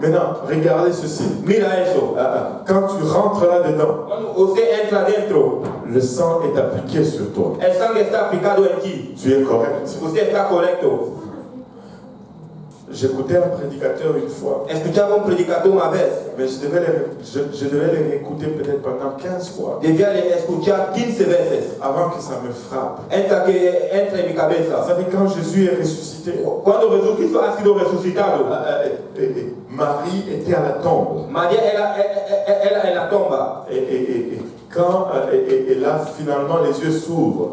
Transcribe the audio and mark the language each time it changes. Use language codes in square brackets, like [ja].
[fr] Maintenant, regardez ceci. [es] Mira eso. [fr] Quand tu rentres là-dedans, [es] Cuando usted entra dentro, [fr] le sang est appliqué sur toi. [es] el sangre está aplicado en ti. [fr] Tu es correct. [es] Usted está correcto. [fr] J'écoutais un prédicateur une fois, [es] Escuchaba un predicador una vez. [fr] mais je devais les réécouter peut-être pendant 15 fois [es] Debía escuchar 15 veces. [fr] avant que ça me frappe. [es] Entra en mi [fr] Vous [es] cabeza. [fr] savez, quand Jésus est ressuscité, [es] Cuando Jesucristo ha sido resucitado, [fr] Marie était à la tombe. [es] María era en la tumba. [fr] Et là, finalement, les yeux s'ouvrent.